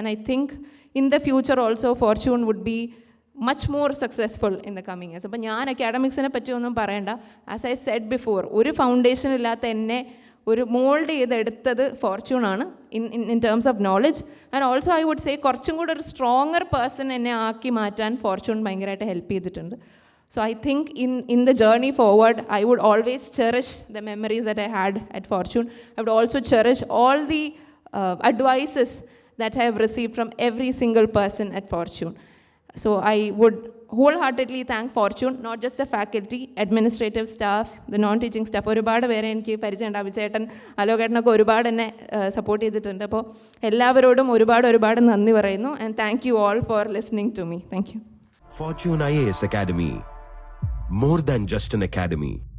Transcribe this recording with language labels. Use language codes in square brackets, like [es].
[en] And I think in the future also fortune would be much more successful in the coming years. [ml] അപ്പോൾ ഞാൻ അക്കാഡമിക്സിനെ പറ്റി ഒന്നും പറയണ്ട. [en] as I said before, [ml] ഒരു foundation ഇല്ലാത്ത എന്നെ ഒരു മോൾഡ് ചെയ്തെടുത്തത് ഫോർച്യൂണാണ് [en] In terms of knowledge. And also I would say [ml] കുറച്ചും കൂടെ ഒരു സ്ട്രോങ്ങർ പേഴ്സൺ എന്നെ ആക്കി മാറ്റാൻ ഫോർച്യൂൺ ഭയങ്കരമായിട്ട് ഹെൽപ്പ് ചെയ്തിട്ടുണ്ട്. [en] So I think in the journey forward, I would always cherish the memories that I had at Fortune. I would also cherish all the advices that I have received from every single person at Fortune. So I would wholeheartedly thank Fortune, not just the faculty, administrative staff, the non-teaching staff. [ml] ഒരുപാട് പേരെ എനിക്ക് പരിചയമുണ്ട്. അഭിചേട്ടൻ, അലോകേട്ടനൊക്കെ ഒരുപാട് എന്നെ support ചെയ്തിട്ടുണ്ട്. അപ്പോൾ എല്ലാവരോടും ഒരുപാട് നന്ദി പറയുന്നു. [en] And thank you all for listening to me. Thank you. Fortune IAS Academy. More than just an academy.